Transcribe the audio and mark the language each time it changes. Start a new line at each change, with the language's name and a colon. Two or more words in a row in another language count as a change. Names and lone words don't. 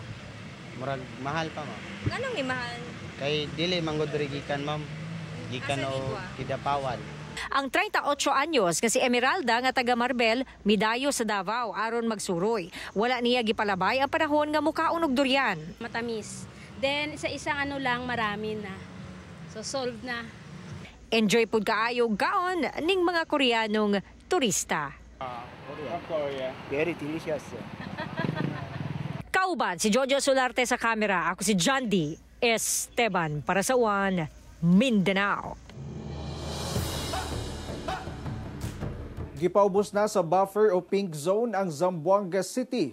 Cebuano: Murag mahal pa, ma'am. Anong ni mahal? Kay dili manggod diri gikan, ma'am. Gikan o Kidapawan. Ang 38 anyos nga si Emeralda nga taga Marbel midayo sa Davao aron magsuroy. Wala niya gipalabay ang panahon nga mukaon og durian.
Filipino: Matamis. Then sa isang lang marami na.
English: So solved na.
Cebuano: Enjoy pud kaayo gaon ning mga Koreanong turista.
English: Korea. Very delicious.
Cebuano: Kauban si Jojo Solarte sa kamera. Ako si John D. Esteban para sa One Mindanao. Gipaubos na sa buffer o pink zone ang Zamboanga City.